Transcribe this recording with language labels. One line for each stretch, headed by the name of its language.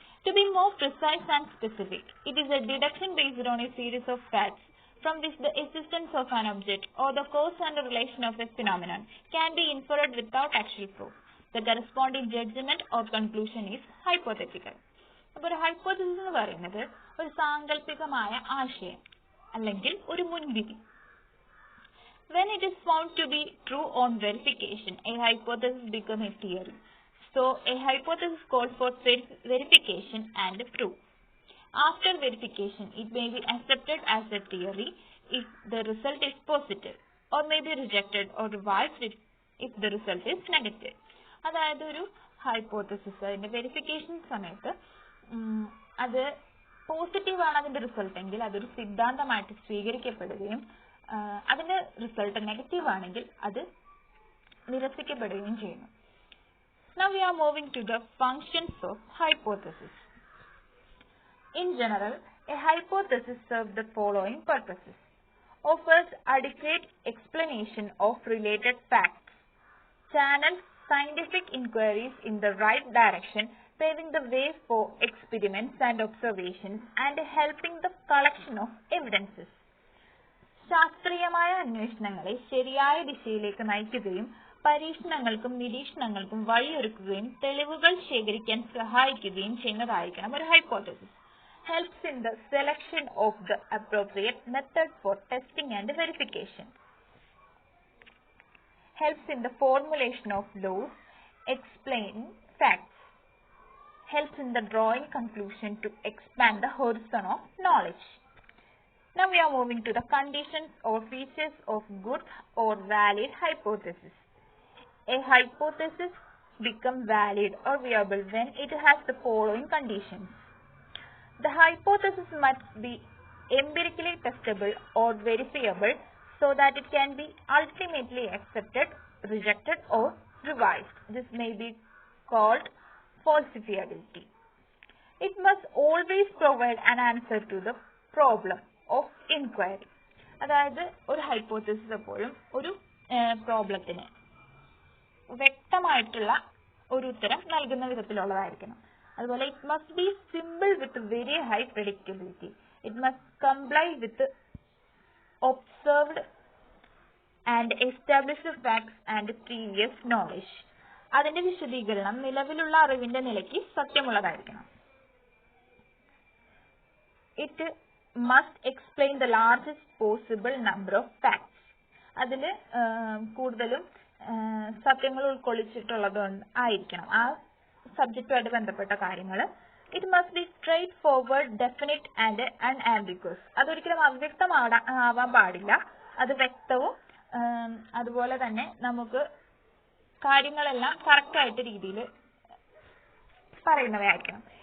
English: To be more precise and specific, it is a deduction based on a series of facts from which the existence of an object or the cause and relation of a phenomenon can be inferred without actual proof. The corresponding judgment or conclusion is hypothetical.
Malayalam: അപ്പോൾ ഒരു hypothesis എന്ന് പറയുന്നത് ഒരു സാങ്കല്പികമായ ആശയം അല്ലെങ്കിൽ ഒരു മുൻവിധി.
English: When it is found to be true on verification, a hypothesis becomes a theory. So, a hypothesis calls for verification and proof. After verification, it may be accepted as a theory if the result is positive, or may be rejected or revised if the result is negative.
Malayalam: അതായത് ഒരു hypothesis അതിന്റെ verification സമയത്ത് അത് positive ആണ് അതിന്റെ result എങ്കിൽ അതൊരു സിദ്ധാന്തമായിട്ട് സ്വീകരിക്കപ്പെടുകയും അതിന്റെ റിസൾട്ട് നെഗറ്റീവ് ആണെങ്കിൽ അത് നിരസിക്കപ്പെടുകയും ചെയ്യുന്നു.
English: Now we are moving to the functions of hypothesis. In general, a hypothesis serves the following purposes: offers adequate explanation of related facts, channels scientific inquiries in the right direction, paving the way for experiments and observations, and helping the collection of evidences.
Malayalam: ശാസ്ത്രീയമായ അന്വേഷണങ്ങളെ ശരിയായ ദിശയിലേക്ക് നയിക്കുകയും പരീക്ഷണങ്ങൾക്കും നിരീക്ഷണങ്ങൾക്കും വഴിയൊരുക്കുകയും തെളിവുകൾ ശേഖരിക്കാൻ സഹായിക്കുകയും ചെയ്യുന്നതായിരിക്കണം ഒരു hypothesis.
English: Helps in the selection of the appropriate method for testing and verification. Helps in the formulation of laws, explaining facts. Helps in the drawing conclusion to expand the horizon of knowledge. Now we are moving to the conditions or features of good or valid hypothesis. A hypothesis becomes valid or viable when it has the following conditions. The hypothesis must be empirically testable or verifiable so that it can be ultimately accepted, rejected or revised. This may be called falsifiability. It must always provide an answer to the problem of inquiry.
Malayalam: അതായത് ഒരു hypothesis എപ്പോഴും ഒരു പ്രോബ്ലത്തിന് വ്യക്തമായിട്ടുള്ള ഒരു ഉത്തരം നൽകുന്ന വിധത്തിലുള്ളതായിരിക്കണം. അതുപോലെ
English: it must be simple with very high predictability. It must comply with observed and established facts and previous knowledge.
Malayalam: അതിന്റെ വിശദീകരണം നിലവിലുള്ള അറിവിന്റെ നിലയ്ക്ക് സത്യമുള്ളതായിരിക്കണം.
English: It must explain the largest possible number of facts.
Malayalam: അതിൽ കൂടുതലും സത്യങ്ങൾ ഉൾക്കൊള്ളിച്ചിട്ടുള്ളത് ആയിരിക്കണം ആ സബ്ജക്റ്റുമായിട്ട് ബന്ധപ്പെട്ട കാര്യങ്ങൾ.
English: It must be straight forward, definite and unambiguous.
Malayalam: അതൊരിക്കലും അവ്യക്തമാവാൻ പാടില്ല, അത് വ്യക്തവും അതുപോലെ തന്നെ നമുക്ക് കാര്യങ്ങളെല്ലാം കറക്റ്റായിട്ട് രീതിയിൽ പറയുന്നവയായിരിക്കണം.